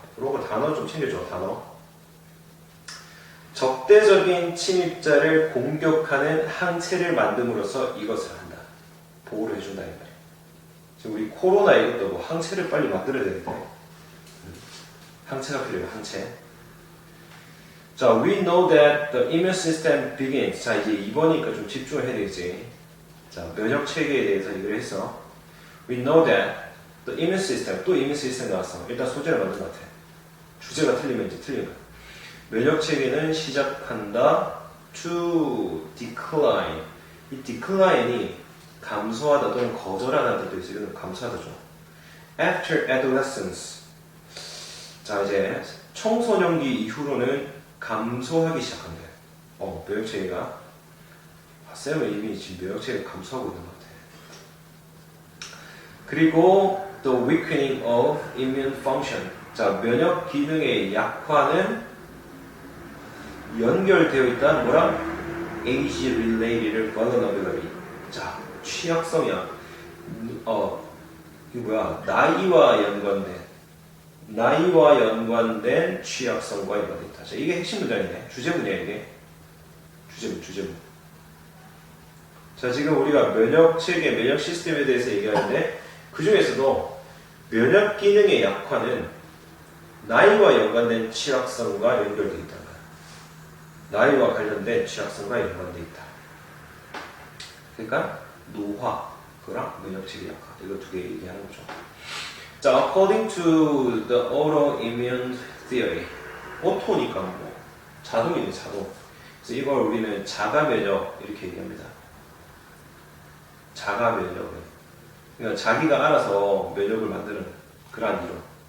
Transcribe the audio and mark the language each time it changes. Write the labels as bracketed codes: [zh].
[ko] 이런 거 단어 좀 챙겨줘 단어. 적대적인 침입자를 공격하는 항체를 만듦으로써 이것을 한다. 보호를 해준다 이 말이야. 지금 우리 코로나 이것도 뭐 항체를 빨리 만들어야 되는데 항체가 필요해요 항체. [en] 자, we know that the immune system begins. [ko] 자, 이제 2번이니까 좀 집중을 해야 되겠지. 자, 면역 체계에 대해서 얘기를 했어. [en] We know that the immune system. [ko] 또 immune system 나왔어. 일단 소재를 만든 것 같아. 주제가 틀리면 이제 틀린 거야. 면역 체계는 시작한다. [en] To decline. [ko] 이 decline이 감소하다 또는 거절하다는 뜻도 있어. 이건 감소하다죠. [en] After adolescence. [ko] 자, 이제 청소년기 이후로는 감소하기 시작한대. 면역체계가. 쌤은 이미 지금 면역체계가 감소하고 있는 것 같아. 그리고 [en] the weakening of immune function. [ko] 자, 면역 기능의 약화는 연결되어 있다. 뭐랑? [en] age-related vulnerability. [ko] 자, 취약성이야. 이게 뭐야? 나이와 연관된 취약성과 연관되어 있다. 자, 이게 핵심 문장이네. 주제문이야, 이게. 주제문. 자, 지금 우리가 면역 체계, 면역 시스템에 대해서 얘기하는데, 그 중에서도 면역 기능의 약화는 나이와 연관된 취약성과 연결되어 있다는 거야. 나이와 관련된 취약성과 연관되어 있다. 그러니까, 노화, 그거랑 면역 체계 약화. 이거 두 개 얘기하는 거죠. [en] 자, according to the autoimmune theory. [ko] 오토니까 뭐 자동이네, 자동. 그래서 이걸 우리는 자가 면역 이렇게 얘기합니다. 자가 면역. 그러니까 자기가 알아서 면역을 만드는 그러한 이론.